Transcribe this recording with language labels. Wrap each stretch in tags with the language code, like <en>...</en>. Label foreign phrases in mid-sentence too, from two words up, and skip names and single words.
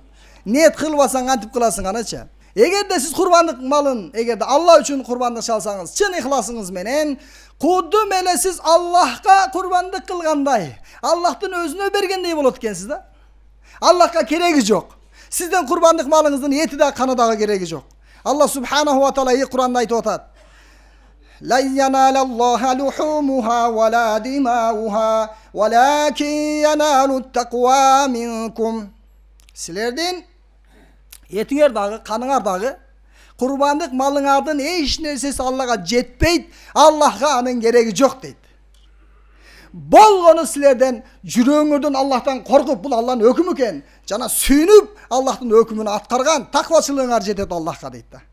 <ky>Ниет кылбасаң кантип кыласың аначы? Эгерде сиз курбандык малын, эгерде Алла үчүн курбандык чалсаңыз, чын ихласыңыз менен, кудум эле сиз Аллахка курбандык кылгандай, Аллахтын өзүнө бергендей болот экенсиз да. Аллахка кереги жок. Сиздин курбандык малыңыздын эти да каны дагы кереги жок. Алла</ky> <ar>سبحانه وتعالى</ar> <ky>Кур'анда айтып атат:</ky> <ar>"لن ينال الله لحومها ولا دماؤها ولكن يناله التقوى منكم."</ar> <ky>Силердин этиңер дагы, каныңар дагы, курбандык малыңардын эч нерсеси Аллага жетпейт, Аллахка анын кереги жок дейт. Болгону силерден жүрөгүңөрдөн Аллахтан коркуп, бул Алланын өкүмү экен, жана сүйүнүп Аллахтын өкүмүн аткарган таквачылыгыңар жетет Аллахка дейт да.</ky>